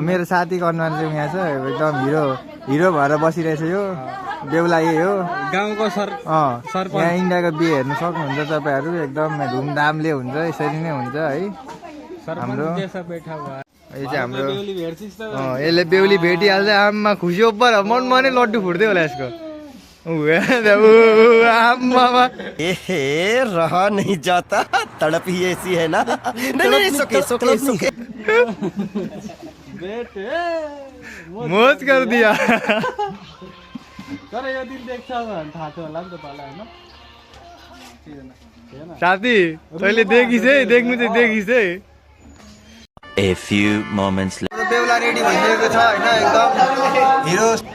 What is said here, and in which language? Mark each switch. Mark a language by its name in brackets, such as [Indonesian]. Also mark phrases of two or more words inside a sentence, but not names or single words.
[Nepali] मेरो साथीको अनुहार चाहिँ यहाँ छ एकदम हिरो भएर बसिरहेछ यो बेहुला यही हो गाउँको सरपञ्च यहाँ इन्डियाको बिहे हेर्नु सक्नुहुन्छ तपाईँहरू एकदम धुमधामले हुन्छ यसरी नै हुन्छ है हाम्रो यो चाहिँ हाम्रो यसले बेहुली भेटिहाल्छ आमा खुसी ओपर मनमा नै लड्डु फुट्दै होला यसको [Hindi] रह नहीं जाता तड़प ही ऐसी है ना नहीं सोके मौज कर दिया [Nepali] तर यो दिन देख्छ भने थाहा थियो होला नि त तँलाई होइन साथी तैँले देखिस् है देख्नु चाहिँ देखिस् है [English] A few moments later [Nepali] बेहुला रेडी भइसकेको छ होइन एकदम हिरो